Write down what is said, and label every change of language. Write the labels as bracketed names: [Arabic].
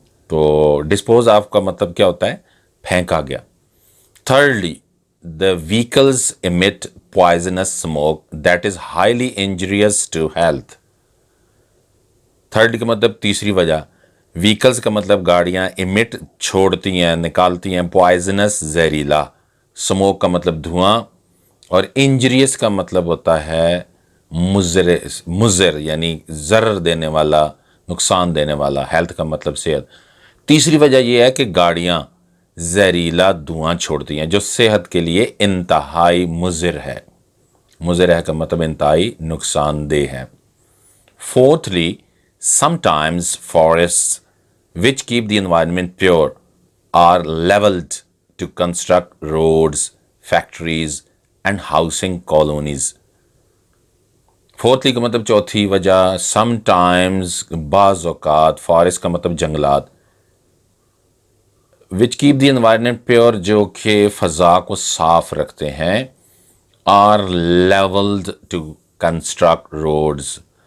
[Urdu] تو dispose of کا مطلب کیا ہوتا ہے؟ پھینکا گیا. [English] Thirdly, the vehicles emit poisonous smoke that is highly injurious to health. [Urdu] Third کا مطلب تیسری وجہ، ویکلز کا مطلب گاڑیاں، emit چھوڑتی ہیں، نکالتی ہیں، poisonous زہریلا، smoke کا مطلب دھواں، اور injurious کا مطلب ہوتا ہے مضر یعنی ضرر دینے والا، نقصان دینے والا. ہیلتھ کا مطلب صحت. تیسری وجہ یہ ہے کہ گاڑیاں زہریلا دھواں چھوڑتی ہیں جو صحت کے لیے انتہائی مضر ہے. مضر ہے کا مطلب انتہائی نقصان دہ ہے. [English] Fourthly, sometimes forests which keep the environment pure are leveled to construct roads, factories and housing colonies. [Urdu] Fourthly کا مطلب چوتھی وجہ، sometimes بعض اوقات، forest کا مطلب جنگلات، [English] which keep the environment pure [Urdu] جو کہ فضا کو صاف رکھتے ہیں، [English] are leveled to construct roads.